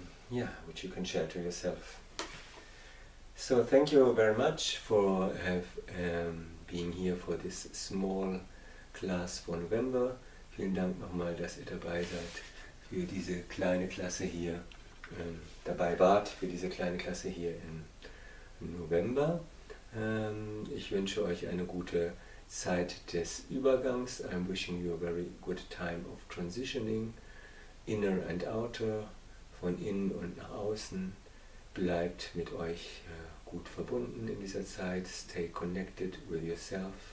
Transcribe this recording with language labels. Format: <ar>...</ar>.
<en>Yeah, which you can share to yourself. So thank you very much for being here for this small class for November.</en> <de>Vielen Dank nochmal, dass ihr dabei seid für diese kleine Klasse hier, dabei wart für diese kleine Klasse hier im November. Ich wünsche euch eine gute Zeit des Übergangs.</de> <en>I'm wishing you a very good time of transitioning, inner and outer,</en> <de>von innen und nach außen. Bleibt mit euch gut verbunden in dieser Zeit.</de> <en>Stay connected with yourself.</en>